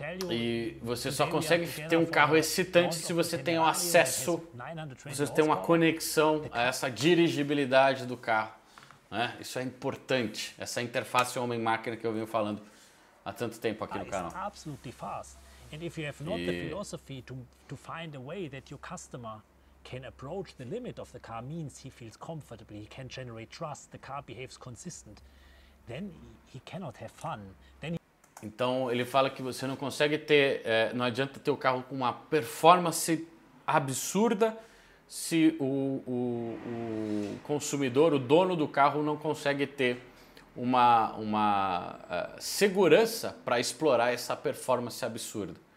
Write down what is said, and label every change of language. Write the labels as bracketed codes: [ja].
[pt] E você só consegue ter um carro excitante se você tem o acesso, se você tem uma conexão a essa dirigibilidade do carro, né? Isso é importante, essa interface homem-máquina que eu venho falando há tanto tempo aqui no canal. [en] And if you have not the philosophy to find a way that your customer can approach the limit of the car, means he feels comfortable, he can generate trust, the car behaves consistent, then he cannot have fun. [pt] Então ele fala que você não consegue ter, não adianta ter o carro com uma performance absurda se o consumidor, o dono do carro não consegue ter uma segurança para explorar essa performance absurda.